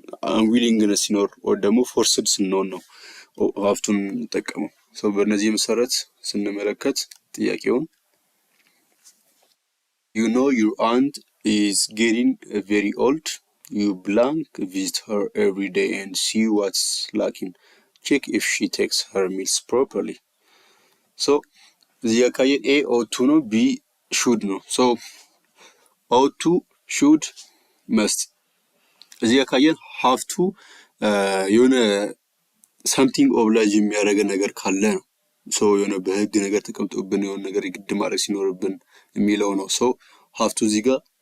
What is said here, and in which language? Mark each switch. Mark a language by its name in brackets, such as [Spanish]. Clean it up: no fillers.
[Amharic] አንዊሊንግነስ ሲኖር ወይ ደግሞ ፎርስድ ስንሆን ነው ሃቭ ቱን የምንጠቀመው። ሶ በእነዚህ መሰረት ስንመለከት ጥያቄውን [English] you know your aunt is getting very old. You blank visit her every day and see what's lacking. Check if she takes her meals properly. [Amharic] So እዚህ አካባቢ ኤ ኦቱ ነው፣ ቢ ሹድ ነው። ሶ ኦቱ ሹድ መስት። እዚህ አካባቢ ሃቭ ቱ የሆነ ሳምቲንግ ኦብላይዝ የሚያደርገ ነገር ካለ ነው። ሶ የሆነ በህግ ነገር ተቀምጦብን የሆነ ነገር ግድ ማድረግ ሲኖርብን የሚለው ነው። ሶ ሃቭ ቱ እዚህ ጋር